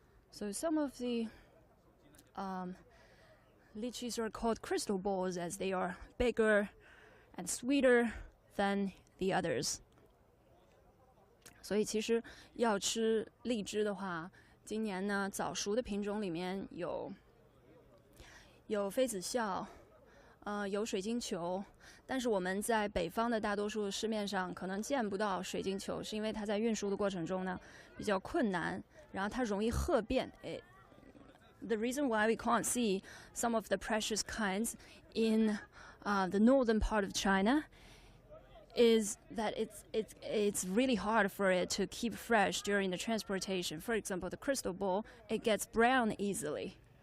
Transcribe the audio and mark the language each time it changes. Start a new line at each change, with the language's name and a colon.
English: So some of the lychees are called crystal balls as they are bigger and sweeter than the others.
Chinese: 所以其实要吃荔枝的话，今年呢早熟的品种里面有妃子笑，有水晶球，但是我们在北方的大多数市面上可能见不到水晶球，是因为它在运输的过程中呢比较困难，然后它容易褐变。
English: The reason why we can't see some of the precious kinds in the northern part of China is that it's really hard for it to keep fresh during the transportation. For example, the crystal ball, it gets brown easily.